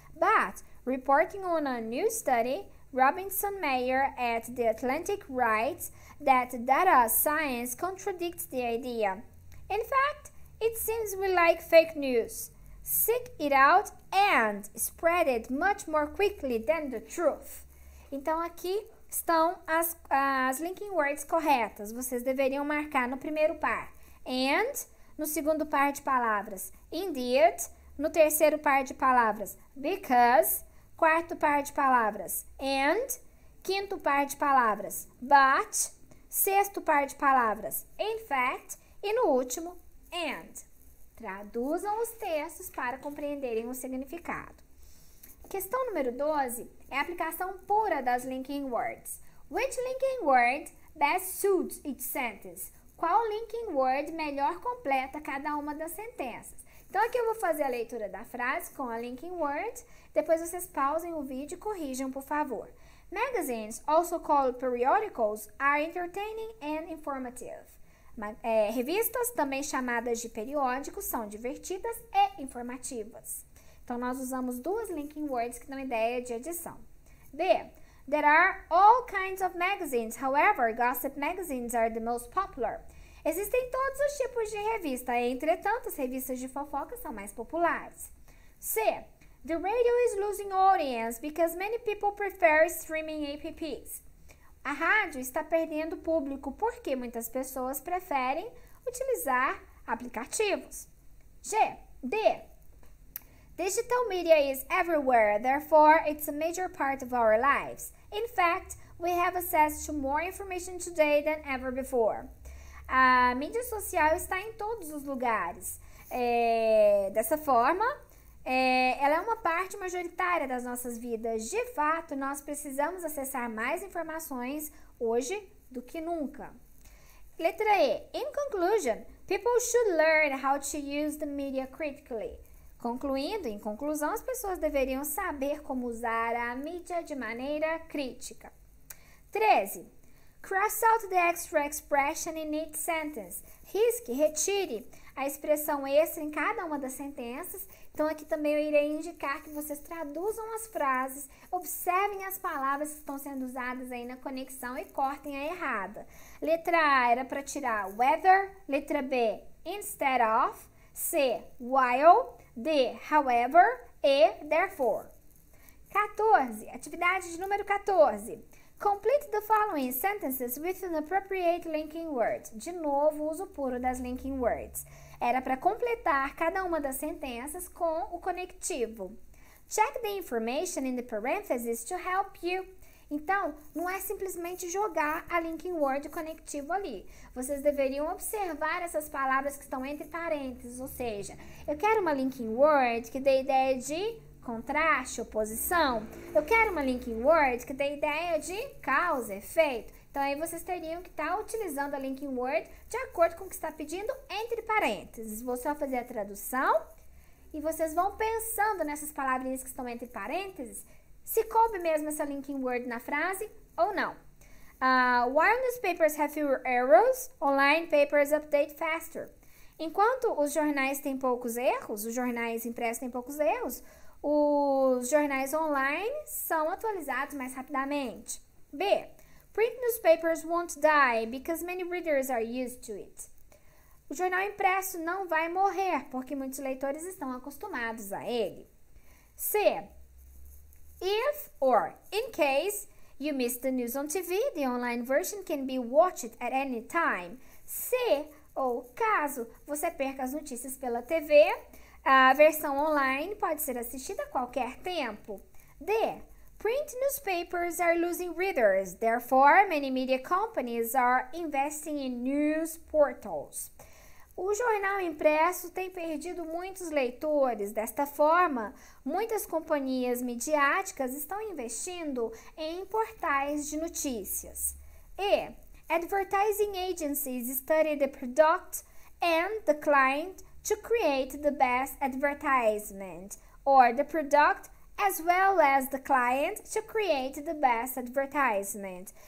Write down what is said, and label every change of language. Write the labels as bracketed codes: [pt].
[en] But, reporting on a new study, Robinson Mayer at The Atlantic writes that data science contradicts the idea. In fact, it seems we like fake news. Seek it out and spread it much more quickly than the truth. [pt] Então, aqui estão as linking words corretas. Vocês deveriam marcar no primeiro par. And, no segundo par de palavras. Indeed, no terceiro par de palavras. Because, quarto par de palavras. And, quinto par de palavras. But, sexto par de palavras. In fact, e no último, and. Traduzam os textos para compreenderem o significado. Questão número 12 é a aplicação pura das linking words. [en] Which linking word best suits each sentence? [pt] Qual linking word melhor completa cada uma das sentenças? Então, aqui eu vou fazer a leitura da frase com a linking word. Depois vocês pausem o vídeo e corrijam, por favor. [en] Magazines, also called periodicals, are entertaining and informative. [pt] Revistas, também chamadas de periódicos, são divertidas e informativas. Então, nós usamos duas linking words que dão ideia de adição. B. [en] There are all kinds of magazines, however, gossip magazines are the most popular. [pt] Existem todos os tipos de revista, entretanto, as revistas de fofoca são mais populares. C. [en] The radio is losing audience because many people prefer streaming apps. [pt] A rádio está perdendo público porque muitas pessoas preferem utilizar aplicativos. D. [en] Digital media is everywhere, therefore it's a major part of our lives. In fact, we have access to more information today than ever before. [pt] A mídia social está em todos os lugares. Dessa forma, ela é uma parte majoritária das nossas vidas. De fato, nós precisamos acessar mais informações hoje do que nunca. Letra E. [en] In conclusion, people should learn how to use the media critically. [pt] Concluindo, em conclusão, as pessoas deveriam saber como usar a mídia de maneira crítica. 13. [en] Cross out the extra expression in each sentence. [pt] Risque, retire a expressão extra em cada uma das sentenças. Então, aqui também eu irei indicar que vocês traduzam as frases, observem as palavras que estão sendo usadas aí na conexão e cortem a errada. Letra A era para tirar whether, letra B, instead of, C, while, D, however e therefore. 14. Atividade de número 14. [en] Complete the following sentences with an appropriate linking word. [pt] De novo, uso puro das linking words. Era para completar cada uma das sentenças com o conectivo. [en] Check the information in the parentheses to help you. [pt] Então, não é simplesmente jogar a linking word conectivo ali. Vocês deveriam observar essas palavras que estão entre parênteses, ou seja, eu quero uma linking word que dê ideia de contraste, oposição. Eu quero uma linking word que dê ideia de causa, efeito. Então, aí vocês teriam que estar utilizando a linking word de acordo com o que está pedindo entre parênteses. Vou só fazer a tradução e vocês vão pensando nessas palavrinhas que estão entre parênteses, se coube mesmo essa linking word na frase ou não. [en] While newspapers have fewer errors, online papers update faster. [pt] Enquanto os jornais têm poucos erros, os jornais impressos têm poucos erros, os jornais online são atualizados mais rapidamente. B. [en] Print newspapers won't die because many readers are used to it. [pt] O jornal impresso não vai morrer porque muitos leitores estão acostumados a ele. C. [en] If or in case you miss the news on TV, the online version can be watched at any time. [pt] Se ou caso você perca as notícias pela TV, a versão online pode ser assistida a qualquer tempo. D. [en] Print newspapers are losing readers, therefore many media companies are investing in news portals. [pt] O jornal impresso tem perdido muitos leitores. Desta forma, muitas companhias midiáticas estão investindo em portais de notícias. [en] E. Advertising agencies study the product and the client to create the best advertisement, or the product as well as the client to create the best advertisement.